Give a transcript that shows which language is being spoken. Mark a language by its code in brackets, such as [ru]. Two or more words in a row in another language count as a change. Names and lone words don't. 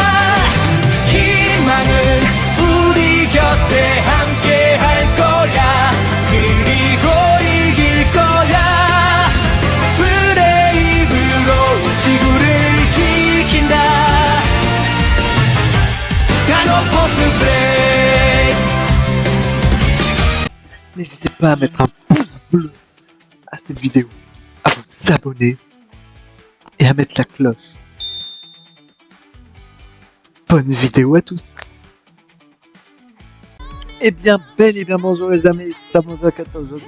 [ko] 희망은 우리 곁에 함께 할 거야. 그리고 이길 거야. 불의 입으로 지구를 지킨다. 단호포스 브레이크. [fr] N'hésitez pas à mettre un pouce bleu à cette vidéo, à vous abonner et à mettre la cloche. Bonne vidéo à tous. Eh bien, bel et bien bonjour les amis, c'est Amour14 aujourd'hui.